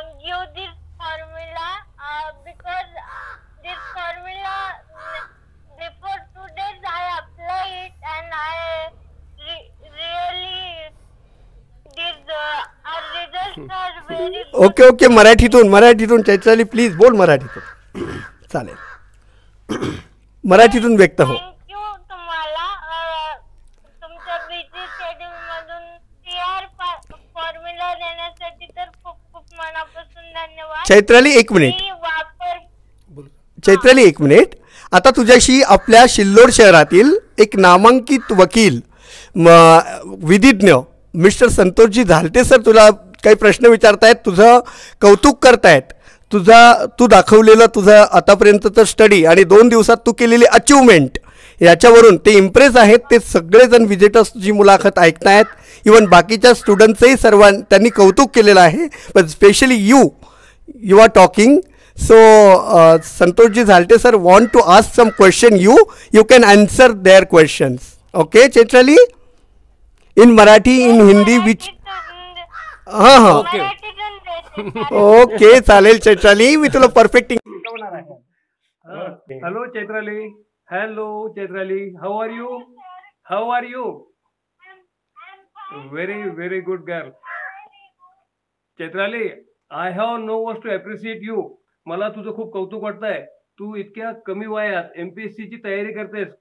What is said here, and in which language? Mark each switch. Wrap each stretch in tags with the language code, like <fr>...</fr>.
<en>You this formula because this formula before 2 days I apply it and I really did our results are very good.</en> <mr>Okay okay, मराठीतून Chaitrali please बोल मराठीतून. चालेल, मराठीतून व्यक्त हो. Thank you तुम्हाला तुमच्या बिझी शेड्यूल मधून 3R फॉर्म्युला देण्यासाठी तर खूप खूप मनापासून धन्यवाद. चैत्राली एक मिनिट, मी वापर चैत्राली एक मिनिट. आता तुझ्याशी आपल्या सिल्लोड शहरातील एक नामांकित वकील विधिज्ञ मिस्टर संतोषजी झालटे सर तुला काही प्रश्न विचारतायत, तुझं कौतुक करतायत. तू दाखवलेलं तुझं आतापर्यंतचं स्टडी आणि 2 दिवसात तू केलेली अचिव्हमेंट याच्यावरून ते इम्प्रेस आहेत. ते सगळेजण विजिटर्स तुझी मुलाखत ऐकतायत. इवन बाकीच्या स्टुडंट्सही त्यांनी कौतुक केलेलं आहे.</mr> <en>पण especially you are talking. So Santoshji Zalte sir want to ask some question. You can answer their questions. Okay Chaitrali? In Marathi, in Hindi, which okay</en> <mr>okay चालेल चैत्राली, मी तुला perfect.</mr> <en>Hello Chaitrali, hello Chaitrali, how are you? Very very good girl. Chaitrali, I have no words to appreciate you.</en> <mr>मला तुझं खूप कौतुक वाटतंय. तू इतक्या कमी वयात MPSC ची तयारी करतेस.</mr>